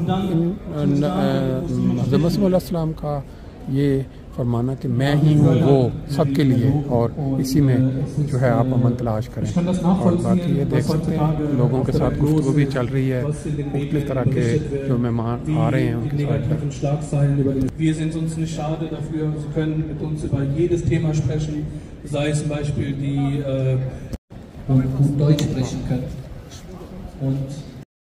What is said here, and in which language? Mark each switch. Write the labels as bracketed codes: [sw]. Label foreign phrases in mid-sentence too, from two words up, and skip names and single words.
[ur] حضرت مسیح علیہ السلام کا یہ فرمانا کہ میں ہی ہوں وہ سب کے لیے، اور اسی میں جو ہے آپ امن تلاش کریں. اور باقی یہ دیکھ سکتے ہیں لوگوں کے ساتھ گفتگو بھی چل رہی ہے، مختلف طرح کے جو مہمان آ رہے ہیں ان کے ساتھ. [de] Wir sind uns nicht schade dafür, Sie können mit uns über jedes Thema sprechen, sei es zum Beispiel die gut Deutsch sprechen können. Und